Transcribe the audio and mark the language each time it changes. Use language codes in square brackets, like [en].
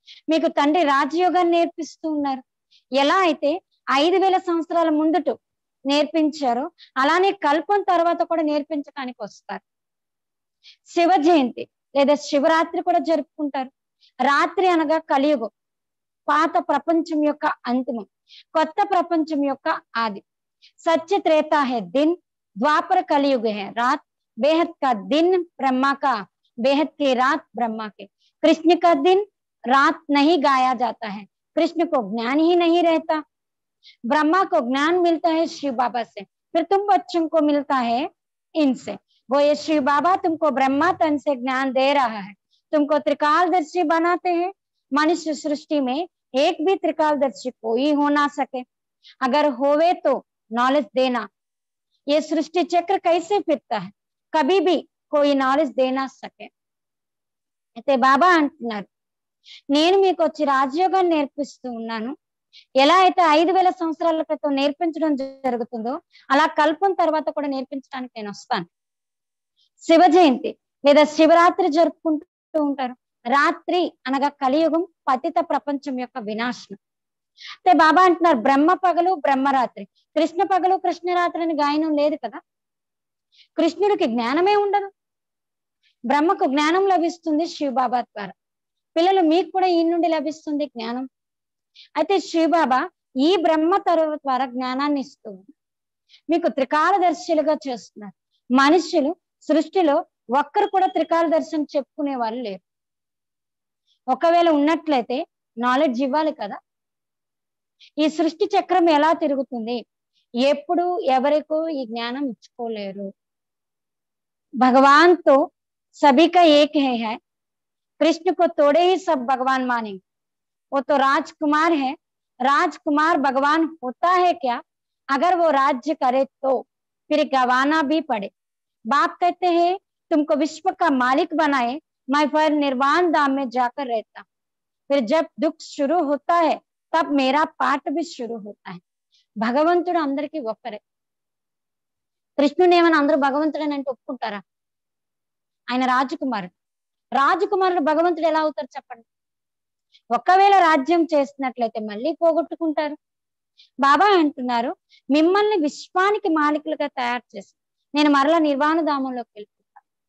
[te] మీకు తండ్రి రాజయోగాన్ని నేర్పిస్తూ ఉన్నారు. ఎలా అయితే 5000 సంవత్సరాల ముందుట నేర్పించారో అలానే కల్పం తర్వాత కూడా నేర్పించడానికి వస్తారు. శివ జయంతి లేదా శివరాత్రి కూడా జరుపుకుంటారు. రాత్రి అనగా కలియుగం, పాత ప్రపంచం యొక్క అంతిమం, కొత్త ప్రపంచం యొక్క ఆది. [hi] సత్య త్రేతా హై దిన్, ద్వాపర కలియుగ హై రాత్, बेहद का दिन ब्रह्मा का, बेहद की रात ब्रह्मा के. कृष्ण का दिन रात नहीं गाया जाता है, कृष्ण को ज्ञान ही नहीं रहता. ब्रह्मा को ज्ञान मिलता है शिव बाबा से, फिर तुम बच्चों को मिलता है इनसे. वो ये शिव बाबा तुमको ब्रह्मा तन से ज्ञान दे रहा है, तुमको त्रिकालदर्शी बनाते हैं. मनुष्य सृष्टि में एक भी त्रिकालदर्शी कोई हो ना सके, अगर होवे तो नॉलेज देना. ये सृष्टि चक्र कैसे फिरता है, कभी भी कोई నాలెడ్జ్ దేనా సకే. [te] అయితే బాబా అంటున్నారు నేను మీకు వచ్చి రాజయోగాన్ని నేర్పిస్తూ ఉన్నాను. ఎలా అయితే 5000 సంవత్సరాల క్రితం నేర్పించడం జరుగుతుందో అలా కల్పం తర్వాత కూడా నేర్పించడానికి నేను వస్తాను. శివ జయంతి లేదా శివరాత్రి జరుపుకుంటూ ఉంటారు. రాత్రి అనగా కలియుగం, పతిత ప్రపంచం యొక్క వినాశనం. అయితే బాబా అంటున్నారు బ్రహ్మ పగలు బ్రహ్మరాత్రి, కృష్ణ పగలు కృష్ణరాత్రి అని గాయనం లేదు కదా. కృష్ణుడికి జ్ఞానమే ఉండదు, బ్రహ్మకు జ్ఞానం లభిస్తుంది శివ బాబా ద్వారా. పిల్లలు మీకు కూడా ఈ నుండి లభిస్తుంది జ్ఞానం. అయితే శివ బాబా ఈ బ్రహ్మ ద్వారా జ్ఞానాన్ని ఇస్తూ మీకు త్రికాలదర్శులుగా చేస్తున్నారు. మనుషులు సృష్టిలో ఒక్కరు కూడా త్రికాలదర్శనం చెప్పుకునే వాళ్ళు లేరు. ఒకవేళ ఉన్నట్లయితే నాలెడ్జ్ ఇవ్వాలి కదా. ఈ సృష్టి చక్రం ఎలా తిరుగుతుంది, ఎప్పుడు ఎవరికో ఈ జ్ఞానం ఇచ్చుకోలేరు. [hi] भगवान तो सभी का एक है, कृष्ण को तोड़े ही सब भगवान मानेंगे. वो तो राजकुमार है, राजकुमार भगवान होता है क्या, अगर वो राज्य करे तो फिर गवाना भी पड़े. बाप कहते हैं तुमको विश्व का मालिक बनाए, मैं फिर निर्वाण धाम में जाकर रहता. फिर जब दुख शुरू होता है तब मेरा पाठ भी शुरू होता है. [te] భగవంతుడు అందరికీ ఒక్కరే. కృష్ణుని ఏమని అందరూ భగవంతుడని అంటే ఒప్పుకుంటారా? ఆయన రాజకుమారుడు. రాజకుమారుడు భగవంతుడు ఎలా అవుతారు చెప్పండి? ఒకవేళ రాజ్యం చేస్తున్నట్లయితే మళ్ళీ పోగొట్టుకుంటారు. బాబా అంటున్నారు మిమ్మల్ని విశ్వానికి మాలికులుగా తయారు చేసి నేను మరలా నిర్వాణ ధామంలోకి వెళ్ళిపోతాను.